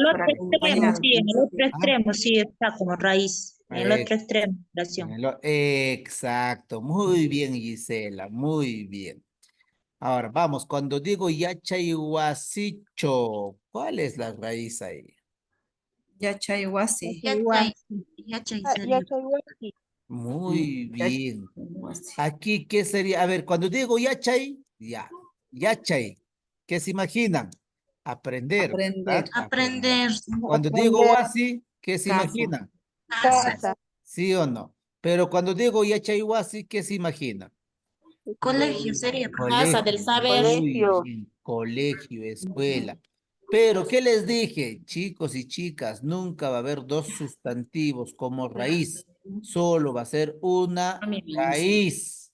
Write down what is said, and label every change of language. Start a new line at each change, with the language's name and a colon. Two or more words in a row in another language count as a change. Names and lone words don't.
Spanish: Para otro extremo, acompañar. sí, en el otro Ah, extremo, sí, está como raíz. En el otro extremo, en oración. exacto. Muy bien, Gisela. Muy bien. Ahora, vamos. Cuando digo yachayhuasicho, ¿cuál es la raíz ahí? Yachayhuasi. Yachay sería. Muy bien. Yachayhuasi. Aquí, ¿qué sería? A ver, cuando digo yachay, ya. Yachay. ¿Qué se imaginan? Aprender. Aprender. ¿verdad? Aprender. Cuando digo wasi, ¿qué se Casa. imaginan? Casa. ¿Sí o no? Pero cuando digo
Quechua: yachay wasi,
Spanish: ¿qué se imaginan? Colegio sería. Casa del Colegio. saber. Muy bien. Colegio, escuela. Pero, ¿qué les dije? Chicos y chicas, nunca va a haber dos sustantivos como raíz. Solo va a ser una raíz.